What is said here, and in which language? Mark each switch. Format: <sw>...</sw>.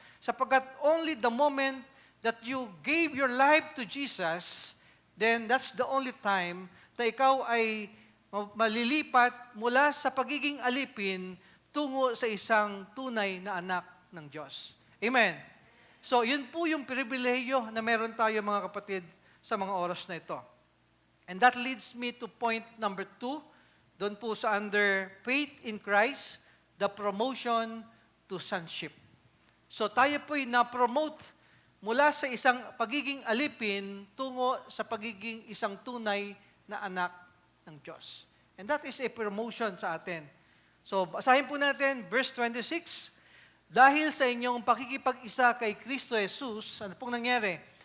<tl>Sapagkat</tl> <en>only the moment that you gave your life to Jesus, then that's the only time</en> <tl>na ikaw ay malilipat mula sa pagiging alipin tungo sa isang tunay na anak ng Diyos. Amen. So, yun po yung pribilehiyo na meron tayo mga kapatid sa mga oras na ito.</tl> <en>And that leads me to point number 2,</en> <tl>doon po sa</tl> <en>under faith in Christ, the promotion to sonship.</en> <tl>So, tayo po'y na-promote mula sa isang pagiging alipin tungo sa pagiging isang tunay na anak ng Diyos.</tl> <en>And that is a promotion</en> <tl>sa atin. So, basahin po natin, verse 26. Dahil sa inyong pakikipag-isa kay Kristo Jesus, ano pong nangyari?</tl>